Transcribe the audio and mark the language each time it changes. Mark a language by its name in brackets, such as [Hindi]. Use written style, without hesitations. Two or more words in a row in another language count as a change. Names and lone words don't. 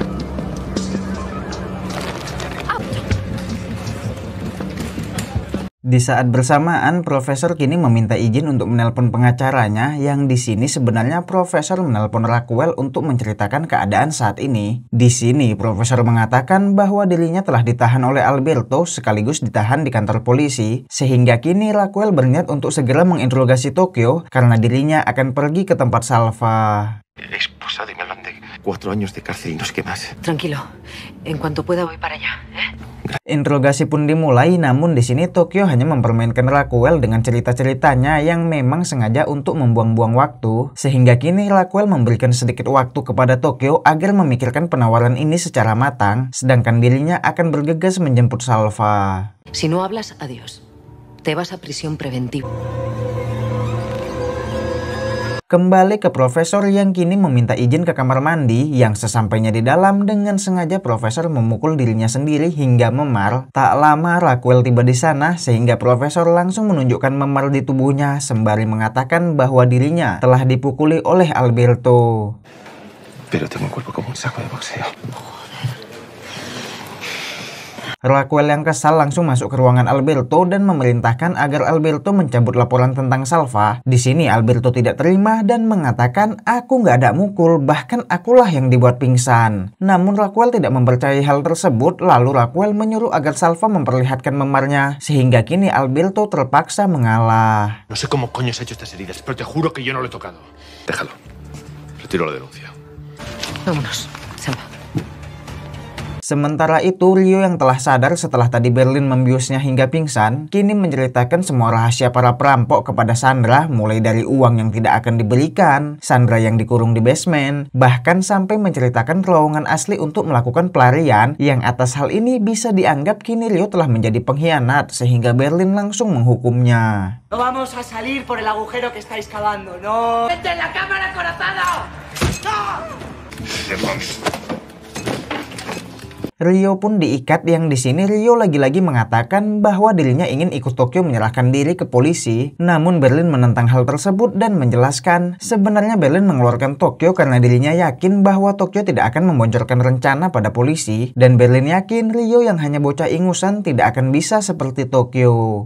[Indonesian] Di saat bersamaan, Profesor kini meminta izin untuk menelpon pengacaranya yang di sini sebenarnya Profesor menelpon Raquel untuk menceritakan keadaan saat ini. Di sini, Profesor mengatakan bahwa dirinya telah ditahan oleh Alberto sekaligus ditahan di kantor polisi, sehingga kini Raquel berniat untuk segera menginterogasi Tokyo karena dirinya akan pergi ke tempat Salva. [Spanish] Esposa de Melande, 4 años de cárcel y no sé qué más. Tranquilo, en cuanto pueda voy para allá, ¿eh? [Indonesian] Interogasi pun dimulai, namun di sini Tokyo hanya mempermainkan Raquel dengan cerita-ceritanya yang memang sengaja untuk membuang-buang waktu, sehingga kini Raquel memberikan sedikit waktu kepada Tokyo agar memikirkan penawaran ini secara matang, sedangkan dirinya akan bergegas menjemput Salva. [Spanish] Si no hablas, adiós. Te vas a prisión preventiva. [Indonesian] Kembali ke Profesor yang kini meminta izin ke kamar mandi, yang sesampainya di dalam dengan sengaja Profesor memukul dirinya sendiri hingga memar. Tak lama Raquel tiba di sana sehingga Profesor langsung menunjukkan memar di tubuhnya sembari mengatakan bahwa dirinya telah dipukuli oleh Alberto. [Spanish] Pero tengo un cuerpo como un saco de boxeo. [Indonesian] Raquel yang kesal langsung masuk ke ruangan Alberto dan memerintahkan agar Alberto mencabut laporan tentang Salva. Di sini Alberto tidak terima dan mengatakan, aku nggak ada mukul, bahkan akulah yang dibuat pingsan. Namun Raquel tidak mempercayai hal tersebut, lalu Raquel menyuruh agar Salva memperlihatkan memarnya, sehingga kini Alberto terpaksa mengalah. [Spanish] No sé cómo coño se ha hecho estas heridas, pero te juro que yo no lo he tocado. Déjalo. Retiro la denuncia. Vámonos, Salva. [Indonesian] Sementara itu, Ryo yang telah sadar setelah tadi Berlin membiusnya hingga pingsan, kini menceritakan semua rahasia para perampok kepada Sandra, mulai dari uang yang tidak akan diberikan, Sandra yang dikurung di basement, bahkan sampai menceritakan terowongan asli untuk melakukan pelarian, yang atas hal ini bisa dianggap kini Ryo telah menjadi pengkhianat, sehingga Berlin langsung menghukumnya. [Spanish] No vamos a salir por el agujero que estáis cavando, no. ¡Vete en la cámara acorazado! ¡No! [Indonesian] Ryo pun diikat, yang di sini Ryo lagi-lagi mengatakan bahwa dirinya ingin ikut Tokyo menyerahkan diri ke polisi. Namun Berlin menentang hal tersebut dan menjelaskan sebenarnya Berlin mengeluarkan Tokyo karena dirinya yakin bahwa Tokyo tidak akan memboncorkan rencana pada polisi, dan Berlin yakin Ryo yang hanya bocah ingusan tidak akan bisa seperti Tokyo.